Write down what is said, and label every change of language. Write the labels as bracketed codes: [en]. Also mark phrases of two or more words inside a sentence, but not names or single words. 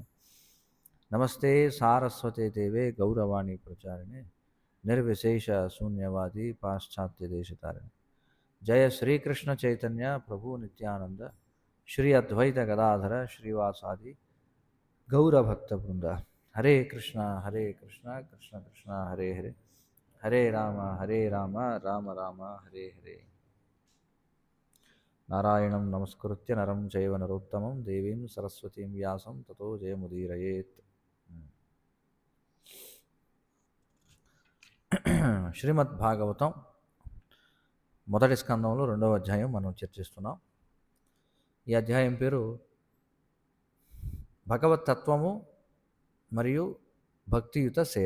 [sa] నమస్తే సారస్వతే దేవే గౌరవాణి ప్రచారిణే నిర్విశేష శూన్యవాది పాశ్చాత్య దేశతారిణి. జయ శ్రీకృష్ణ చైతన్య ప్రభు నిత్యానంద శ్రీ అద్వైత గదాధర శ్రీవాసాది గౌరభక్త బృంద. హరే కృష్ణ కృష్ణ కృష్ణ హరే హరే, హరే రామ రామ రామ హరే హరే. నారాయణం నమస్కృత్య నరం చైవ నరోత్తమం దేవీం సరస్వతీం వ్యాసం తతో జయముదీరయేత్. [te] శ్రీమద్ భాగవతం మొదటి స్కందంలో 2వ అధ్యాయం మనం చర్చిస్తున్నాం. ఈ అధ్యాయం పేరు భగవత్ తత్వము మరియు భక్తియుత సేవ.